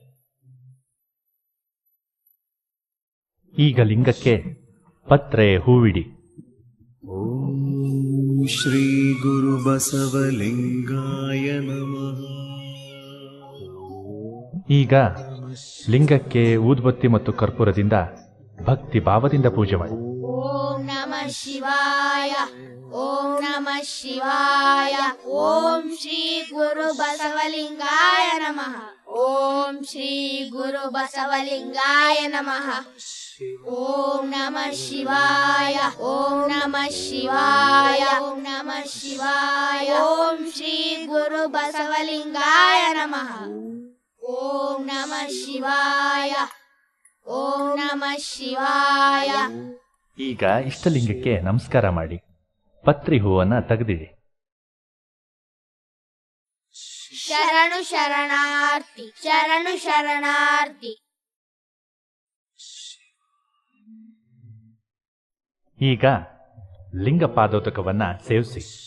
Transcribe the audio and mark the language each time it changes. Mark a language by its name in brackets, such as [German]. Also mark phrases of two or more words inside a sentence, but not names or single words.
[Kannada] ಈಗ ಲಿಂಗಕ್ಕೆ ಪತ್ರೆ ಹೂವಿಡಿ. [Sanskrit] ಓಂ ಶ್ರೀ ಗುರು ಬಸವಲಿಂಗಾಯ ನಮಃ. [Kannada] ಈಗ ಲಿಂಗಕ್ಕೆ ಊದ್ಬತ್ತಿ ಮತ್ತು ಕರ್ಪೂರದಿಂದ ಭಕ್ತಿ ಭಾವದಿಂದ ಪೂಜೆ ಮಾಡಿ. [Sanskrit] ಓಂ ನಮಃ ಶಿವಾಯ, ಓಂ ನಮಃ ಶಿವಾಯ. ಓಂ ಶ್ರೀ ಗುರು ಬಸವಲಿಂಗಾಯ ನಮಃ. ಓಂ ಶ್ರೀ ಗುರು ಬಸವಲಿಂಗಾಯ ನಮಃ. ಓಂ ನಮಃ ಶಿವಾಯ, ಓಂ ನಮಃ ಶಿವಾಯ, ಓಂ ನಮಃ ಶಿವಾಯ. ಓಂ ಶ್ರೀ ಗುರು ಬಸವಲಿಂಗಾಯ ನಮಃ. ಓಂ ನಮಃ ಶಿವಾಯ, ಓಂ ನಮಃ ಶಿವಾಯ. [Kannada] ಈಗ ಇಷ್ಟಲಿಂಗಕ್ಕೆ ನಮಸ್ಕಾರ ಮಾಡಿ ಪತ್ರಿ ಹೂವನ್ನ ತೆಗೆದಿಡಿ. ಶರಣು ಶರಣಾರ್ಥಿ, ಶರಣು ಶರಣಾರ್ಥಿ. ಈಗ ಲಿಂಗ ಪಾದೋದಕವನ್ನ ಸೇವಿಸಿ.